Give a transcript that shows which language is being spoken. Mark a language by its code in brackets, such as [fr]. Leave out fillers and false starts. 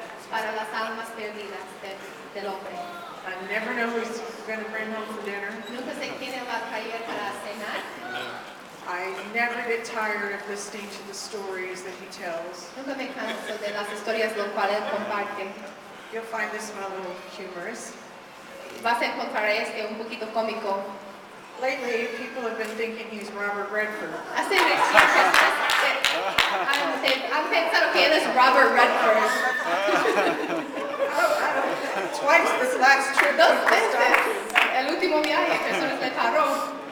[es] para las almas perdidas del hombre. [en] I never know who he's going to bring home for dinner. [es] Nunca sé quién él va a traer para cenar. [en] I never get tired of listening to the stories that he tells. [es] Nunca me canso de las historias lo cual él comparte. [en] You'll find this one a little humorous. [es] Vas a encontrar un poquito cómico. [en] Lately, people have been thinking he's Robert Redford. [es] Hace recientes han pensado que él es Robert Redford. [en] Twice this last trip. [es] Dos veces. El último viaje, personas le paró.